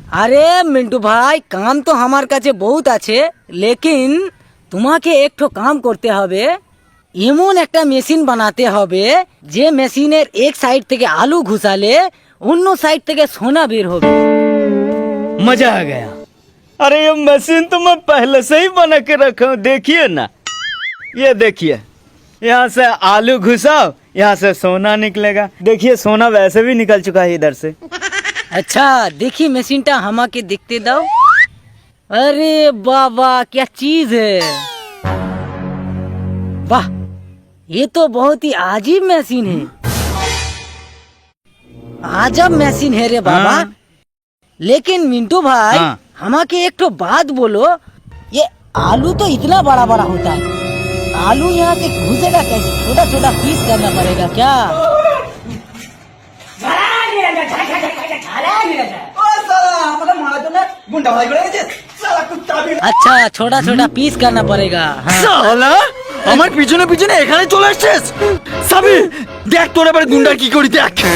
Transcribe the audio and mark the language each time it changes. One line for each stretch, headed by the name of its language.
Bangla: আরে মিন্টু ভাই, কাম তো আমার কাছে বহুত আছে, লেকিন তোমাকে একটু কাম করতে হবে। এমন একটা মেশিন বানাতে হবে যে মেশিনের এক সাইড থেকে আলু ঘুষালে অন্য সাইড থেকে সোনা বের হবে।
Hindi: मजा आ गया। अरे ये मशीन तो मैं पहले से ही बना के रखा हूँ, देखिए ना, ये देखिए, यहाँ से आलू घुसाओ, यहाँ से सोना निकलेगा। देखिए सोना वैसे भी निकल चुका है इधर से। अच्छा देखिए
Bangla: मशीनটা আমাকে দেখতে দাও।
Hindi: अरे बाबा क्या चीज है, वाह, ये तो बहुत ही अजीब मशीन है। अजब मशीन है रे बाबा। हाँ। लेकिन मिंटू भाई, हाँ। हमारे एक तो बात बोलो, ये आलू तो इतना बड़ा बड़ा होता है, आलू यहाँ से घुसेगा कैसे? छोटा छोटा पीस करना पड़ेगा क्या? अच्छा, छोटा छोटा पीस करना पड़ेगा। हाँ।
Bangla: শালা আমার পিছনে পিছনে এখানে চলে আসছিস সাবি দেখ তোর এবারে গুন্ডা কি করি দেখ